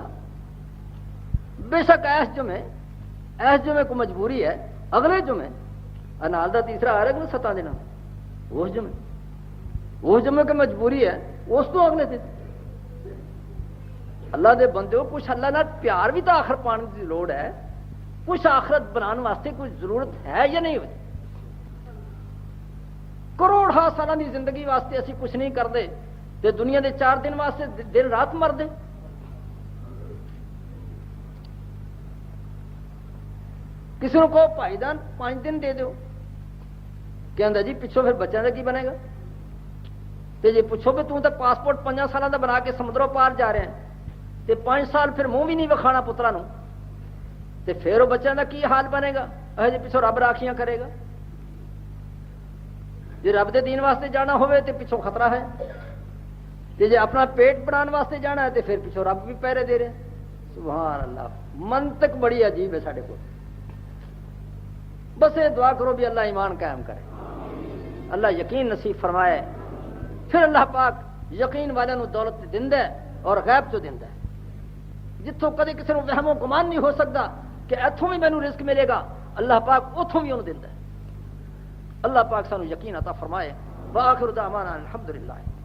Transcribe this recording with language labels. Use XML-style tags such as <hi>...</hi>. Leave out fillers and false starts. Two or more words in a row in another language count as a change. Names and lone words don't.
<pa>بے شک ایس جمعے کو مجبوری ہے، اگلے جمعے انال دا تیسرا آ رہا ہے 7 دن، اس جمعے کی مجبوری ہے، اس تو اگلے دن اللہ دے بندے ہو کچھ اللہ نال پیار بھی تو آخر پانے کی لوڑ ہے، کچھ آخرت بنانے واسطے کوئی ضرورت ہے یا نہیں ہوتی؟ کروڑ سالوں کی زندگی واسطے اسی کچھ نہیں کرتے تے دنیا دے 4 دن واسطے دن رات مردے۔ کسی کو کہو بھائی جان 5 دن دے دیو، کہندا جی پچھوں پھر بچوں کا کی بنے گا؟ تے جی پوچھو کہ تم تو پاسپورٹ 5 سالوں کا بنا کے سمندروں پار جا رہے ہیں تے 5 سال پھر منہ بھی نہیں وکھانا پترا نو، تے پھر وہ بچوں کا کی حال بنے گا؟ جی پچھوں رب راکھیاں کرے گا۔ جی رب دے دین واسطے جانا ہوئے تے پچھوں خطرہ ہے، تے جی اپنا پیٹ بنانے واسطے جانا ہے تے پھر پچھوں رب بھی پہرے دے رہے۔ سبحان اللہ، منطق بڑی عجیب ہے ساڈے کو۔ بس یہ دعا کرو بھی اللہ ایمان قائم کرے، اللہ یقین نصیب فرمائے، پھر اللہ پاک یقین والے نو دولت دیندا ہے اور غیب چو دیندا ہے۔ جتوں کدے کسی نو وہم و گمان نہیں ہو سکتا کہ اتوں بھی مینوں رزق ملے گا، اللہ پاک اتوں بھی انہوں دیندا ہے۔ اللہ پاک سانو یقین عطا فرمائے۔</pa> <ar>وآخر دعوانا الحمدللہ۔</ar>